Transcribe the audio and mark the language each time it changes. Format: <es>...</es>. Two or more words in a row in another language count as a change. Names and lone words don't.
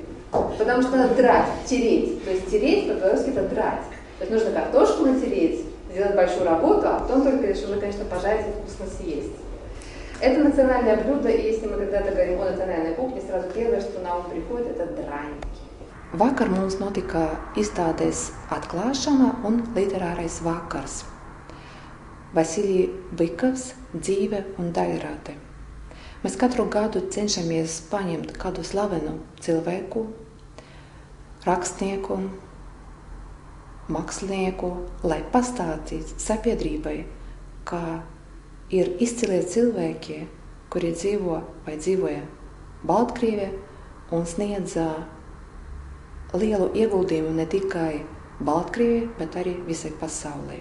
<ru>Потому что надо драть, тереть. То есть тереть по-белорусски это драть. То есть нужно картошку натереть, сделать большую работу, а потом только лишь уже, конечно, пожарить и вкусно съесть. Это национальное блюдо, и если мы когда-то говорим о национальной кухне, сразу первое, что на ум приходит, это драники.</ru> <lv>Vakar mums notika izstādes atklāšana un literārais vakars. Vasilija Bikovs, dzīve un daļrade. Mēs katru gadu cenšamies paņemt kādu slavenu cilvēku, rakstnieku, mākslinieku, lai pastāstītu sabiedrībai, ka ir izcilie cilvēki, kuri dzīvo vai dzīvoja Baltkrievijā un sniedza lielu ieguldījumu ne tikai Baltkrievijai, bet arī visai pasaulē.</lv>